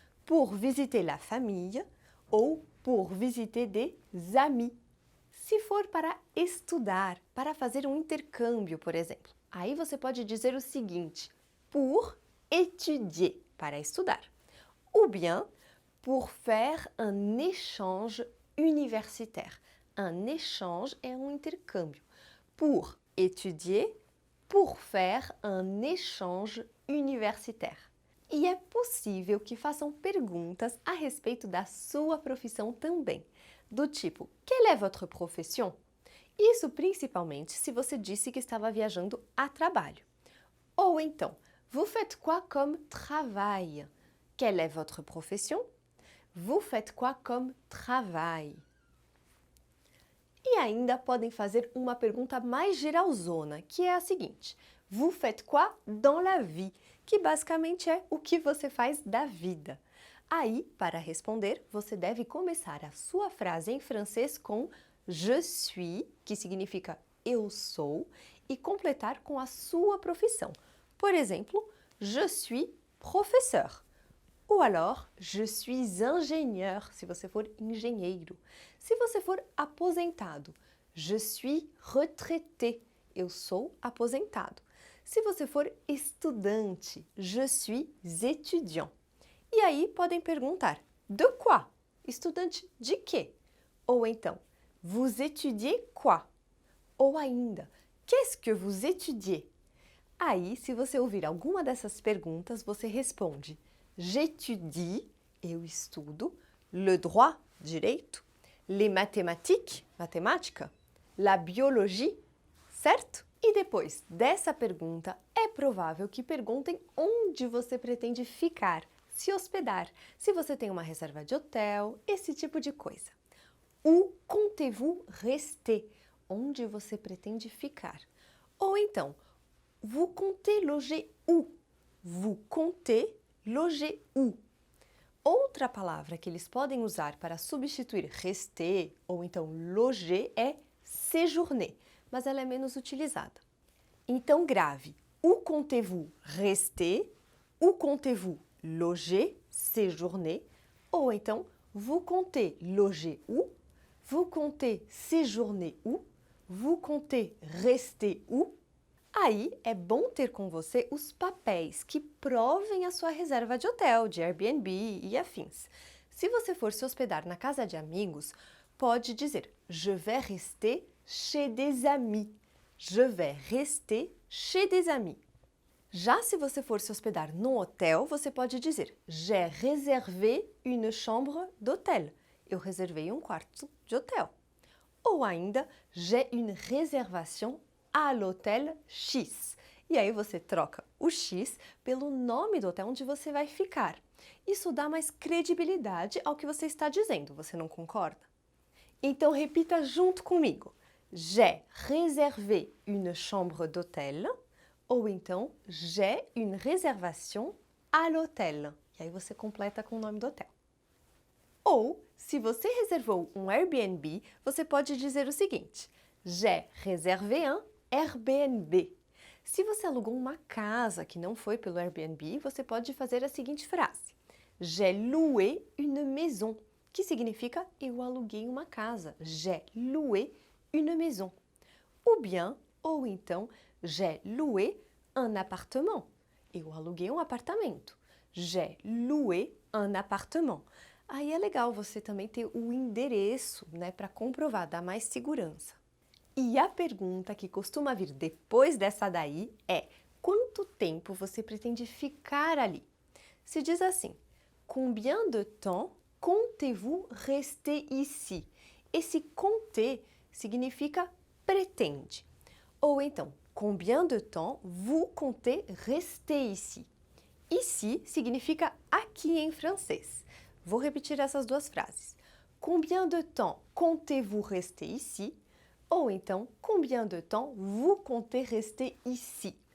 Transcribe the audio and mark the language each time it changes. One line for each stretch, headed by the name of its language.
French: Pour visiter la famille ou pour visiter des amis.
Portuguese: Se for para estudar, para fazer um intercâmbio, por exemplo, aí você pode dizer o seguinte:
French: pour étudier,
Portuguese: para estudar.
French: Ou bien, pour faire un échange universitaire.
Portuguese: Un échange é um intercâmbio.
French: Pour étudier, pour faire un échange universitaire.
Portuguese: E é possível que façam perguntas a respeito da sua profissão também, do tipo:
French: quelle est votre profession?
Portuguese: Isso principalmente se você disse que estava viajando a trabalho.
French: Ou então, vous faites quoi comme travail? Quelle est votre profession? Vous faites quoi comme travail?
Portuguese: E ainda podem fazer uma pergunta mais geralzona, que é a seguinte:
French: vous faites quoi dans la vie?
Portuguese: Que basicamente é o que você faz da vida. Aí, para responder, você deve começar a sua frase em francês com
French: je suis,
Portuguese: que significa eu sou, e completar com a sua profissão. Por exemplo,
French: je suis professeur. Ou alors, je suis ingénieur,
Portuguese: se você for engenheiro. Se você for aposentado,
French: je suis retraité,
Portuguese: eu sou aposentado. Se você for estudante,
French: je suis étudiant.
Portuguese: E aí podem perguntar,
French: de quoi?
Portuguese: Estudante de quê? Ou então,
French: vous étudiez quoi?
Portuguese: Ou ainda,
French: qu'est-ce que vous étudiez? Aí, se você ouvir alguma dessas perguntas, você responde, j'étudie, eu estudo, le droit, direito, les mathématiques, matemática, la biologie, certo?
Portuguese: E depois dessa pergunta, é provável que perguntem onde você pretende ficar, se hospedar, se você tem uma reserva de hotel, esse tipo de coisa.
French: Où comptez-vous rester?
Portuguese: Onde você pretende ficar? Ou então,
French: vous comptez loger où? Vous comptez loger où?
Portuguese: Outra palavra que eles podem usar para substituir rester ou então loger é séjourner, mas ela é menos utilizada. Então grave,
French: où comptez-vous rester? Où comptez-vous loger, séjourner?
Portuguese: Ou então,
French: vous comptez loger où? Vous comptez séjourner où? Vous comptez rester où?
Portuguese: Aí é bom ter com você os papéis que provem a sua reserva de hotel, de Airbnb e afins. Se você for se hospedar na casa de amigos, pode dizer
French: je vais rester chez des amis. Je vais rester chez des amis.
Portuguese: Já se você for se hospedar num hotel, você pode dizer
French: j'ai réservé une chambre d'hôtel.
Portuguese: Eu reservei um quarto de hotel. Ou ainda,
French: j'ai une réservation à l'hôtel X.
Portuguese: E aí você troca o X pelo nome do hotel onde você vai ficar. Isso dá mais credibilidade ao que você está dizendo, você não concorda? Então repita junto comigo.
French: J'ai réservé une chambre d'hôtel.
Portuguese: Ou então,
French: j'ai une réservation à l'hôtel.
Portuguese: E aí você completa com o nome do hotel. Ou, se você reservou um Airbnb, você pode dizer o seguinte:
French: J'ai réservé un Airbnb.
Portuguese: Se você alugou uma casa que não foi pelo Airbnb, você pode fazer a seguinte frase:
French: J'ai loué une maison,
Portuguese: que significa eu aluguei uma casa.
French: J'ai loué une maison.
Portuguese: Ou então,
French: j'ai loué un appartement.
Portuguese: Eu aluguei um apartamento.
French: J'ai loué un appartement.
Portuguese: Aí é legal você também ter o endereço, né, para comprovar, dar mais segurança. E a pergunta que costuma vir depois dessa daí é: quanto tempo você pretende ficar ali? Se diz assim:
French: Combien de temps comptez-vous rester ici?
Portuguese: Esse compter significa pretende. Ou então,
French: combien de temps vous comptez rester ici?
Portuguese: Ici significa aqui em francês. Vou repetir essas duas frases.
French: Combien de temps comptez-vous rester ici? Ou então, combien de temps vous comptez rester ici?